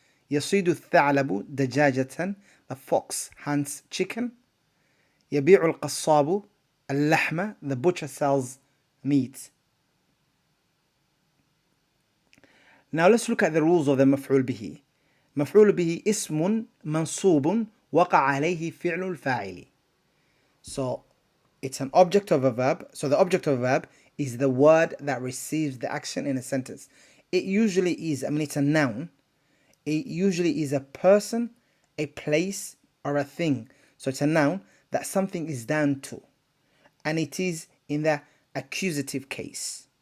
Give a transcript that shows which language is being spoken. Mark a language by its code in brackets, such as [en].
[ar] يصيد الثعلب دجاجة, [en] the fox hunts chicken. [ar] يبيع القصاب اللحم, [en] the butcher sells meat. Now let's look at the rules of the مفعول به. [ar] مفعول به اسم منصوب وقع عليه فعل الفاعل. [en] So it's an object of a verb. So the object of a verb is the word that receives the action in a sentence. It usually is, it's a noun. It usually is a person, a place, or a thing. So it's a noun that something is done to. And it is in the accusative case.